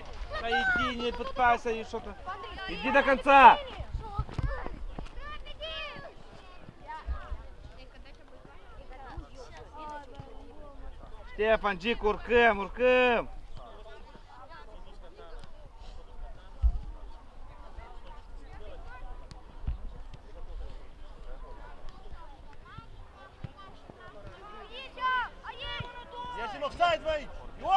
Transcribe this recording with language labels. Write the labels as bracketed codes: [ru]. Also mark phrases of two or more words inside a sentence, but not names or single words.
[ru] Да иди, не пытайся и что-то. Иди до конца! [ro] Ștefan, Gic, urcăm, urcăm! Ești în offside, băi! Ion!